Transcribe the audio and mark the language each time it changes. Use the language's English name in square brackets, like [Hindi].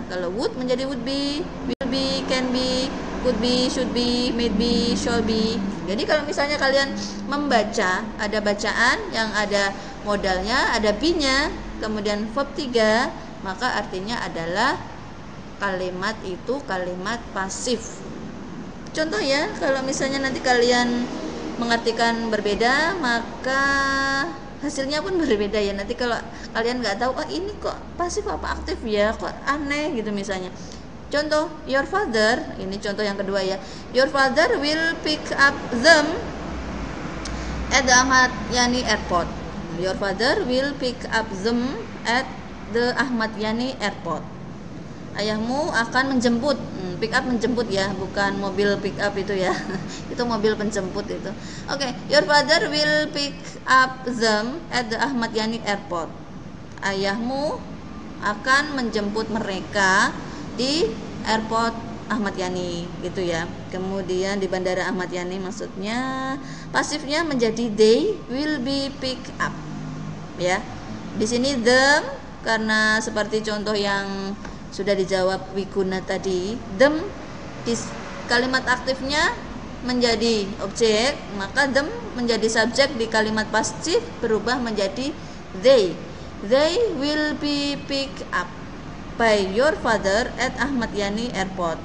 [English] Kalau would menjadi would be, will be, can be, could be, should be, may be, shall be. [Indonesian] Jadi kalau misalnya kalian membaca, ada bacaan yang ada modalnya, ada be-nya, kemudian verb 3, maka artinya adalah kalimat itu kalimat pasif. Contoh ya, kalau misalnya nanti kalian mengartikan berbeda, maka hasilnya pun berbeda ya. Nanti kalau kalian nggak tahu, oh ini kok pasif apa aktif ya, kok aneh gitu misalnya. Contoh, your father, ini contoh yang kedua ya. [English] Your father will pick up them at the Ahmad Yani Airport. Your father will pick up them at the Ahmad Yani Airport. [Indonesian] Ayahmu akan menjemput. Pick up menjemput ya, bukan mobil pick up itu ya. Itu mobil penjemput itu. [English] Oke, your father will pick up them at the Ahmad Yani Airport. [Indonesian] Ayahmu akan menjemput mereka di airport Ahmad Yani, gitu ya. Kemudian di bandara Ahmad Yani, maksudnya pasifnya menjadi [English] they will be pick up. [Indonesian] Ya. Di sini them karena seperti contoh yang sudah dijawab Wiguna tadi, them di kalimat aktifnya menjadi objek, maka them menjadi subjek di kalimat pasif berubah menjadi they. [English] They will be picked up by your father at Ahmad Yani Airport.